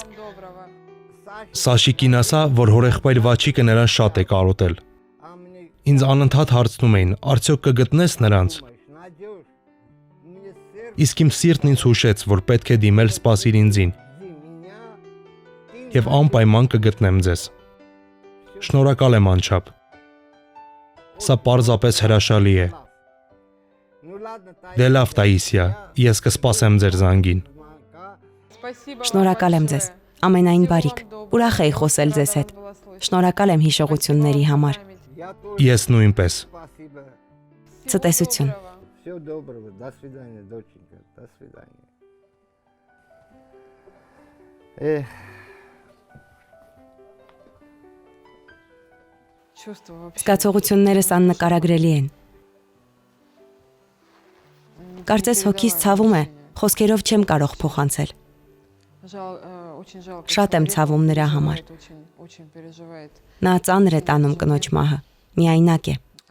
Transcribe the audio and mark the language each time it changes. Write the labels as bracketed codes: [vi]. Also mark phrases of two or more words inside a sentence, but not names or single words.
[hy] Սաշիկին ասա, որ հորեղբայր Վաչիկը նրան շատ է կարոտել։ Ինձ անընդհատ հարցնում էին, արդյոք կգտնես նրանց։ Իսկ իմ սիրտն ինձ հուշեց, որ պետք է դիմել սպասիր ինձին։ Եվ անպայման կգտնեմ ձեզ։ Շնորհակալ եմ անչափ։ Սա պարզապես հրաշալի է։ Դե լավ Տայիսիա, ես կսպասեմ ձեր զանգին։ Շնորհակալ եմ ձեզ, ամենայն բարիք, ուրախ էի խոսել ձեզ հետ։ Շնորհակալ եմ հիշողությունների համար։ Ես նույնպես։ Ցտեսություն։ [ru] Всего доброго, до свидания, доченька, до свидания. [hy] Զգացողություններս աննկարագրելի են։ Կարծես հոգիս ցավում է, խոսքերով չեմ կարող փոխանցել։ Շատ եմ ցավում նրա համար։ Նա ծանր է տանում կնոջ մահը, միայնակ է։